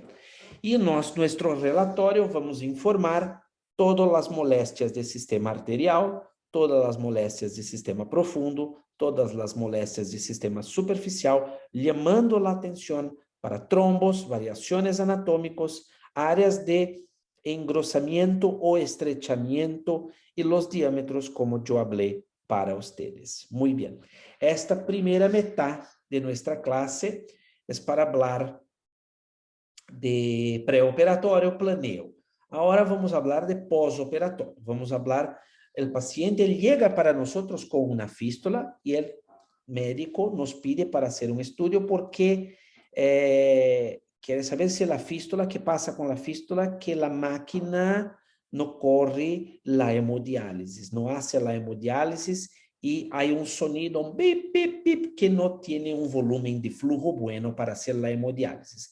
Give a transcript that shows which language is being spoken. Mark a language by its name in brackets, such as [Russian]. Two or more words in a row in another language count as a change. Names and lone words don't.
[Spanish] Y en nuestro relatorio vamos a informar todas las molestias del sistema arterial, todas las molestias del sistema profundo, todas las molestias del sistema superficial, llamando la atención para trombos, variaciones anatómicas, áreas de engrosamiento o estrechamiento y los diámetros, como yo hablé para ustedes. Muy bien. Esta primera mitad de nuestra clase es para hablar de pré-operatório, planeo. Ahora vamos a hablar de pós-operatório. Vamos a hablar, el paciente llega para nosotros con una fístula y el médico nos pide para hacer un estudio porque quiere saber si la fístula, ¿qué pasa con la fístula? Que la máquina no corre la hemodiálisis, no hace la hemodiálisis, y hay un sonido, un bip, bip, bip, que no tiene un volumen de flujo bueno para hacer la hemodiálisis.